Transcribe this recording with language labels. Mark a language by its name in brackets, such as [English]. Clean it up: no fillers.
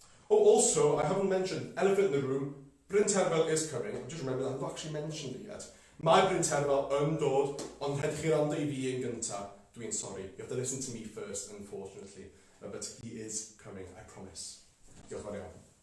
[English] Oh, also, I haven't mentioned, elephant in the room, Bryn Terfel is coming. I just remember that I haven't actually mentioned it yet. [Welsh] Mae Bryn Terfel yn dod, ond rhaid chi rando I fi yn gynta. Dwi'n sorry. [English] You have to listen to me first, unfortunately. But he is coming, I promise. [Welsh] Diolch yn fawr iawn.